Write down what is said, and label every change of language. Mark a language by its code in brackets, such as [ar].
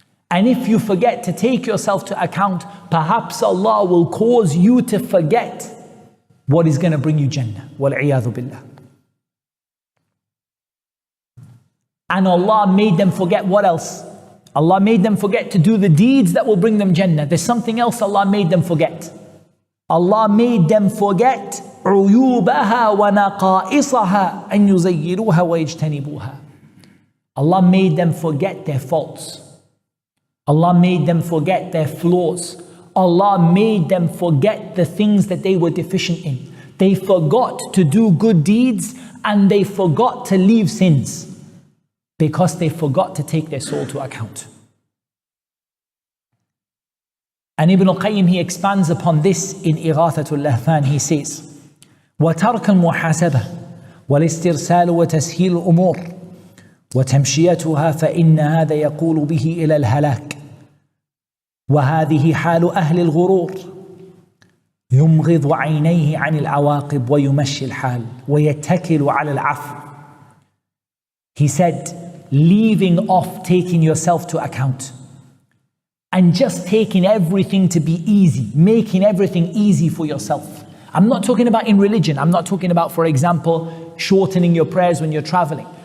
[en] And if you forget to take yourself to account, perhaps Allah will cause you to forget what is going to bring you Jannah. Wal-'iyadhu billah. And Allah made them forget what else? Allah made them forget to do the deeds that will bring them Jannah. There's something else Allah made them forget. Allah made them forget [ar] عُيُوبَهَا وَنَقَائِصَهَا أَن يُزَيِّرُوهَا وَيَجْتَنِبُوهَا. [en] Allah made them forget their faults. Allah made them forget their flaws. Allah made them forget the things that they were deficient in. They forgot to do good deeds and they forgot to leave sins because they forgot to take their soul to account. And Ibn al-Qayyim, he expands upon this in Ighathatul Lahfan. He says, [ar] وَتَرْكَ الْمُحَاسَبَةِ وَالْإِسْتِرْسَالُ وَتَسْهِيلُ الْأُمُورِ وتمشيتها فإن هذا يقول به إلى الهلاك وهذه حال أهل الغرور يمغض عينيه عن العواقب ويمشي الحال ويتكل على العفو. [en] He said, leaving off taking yourself to account and just taking everything to be easy, making everything easy for yourself. I'm not talking about in religion. I'm not talking about, for example, shortening your prayers when you're traveling.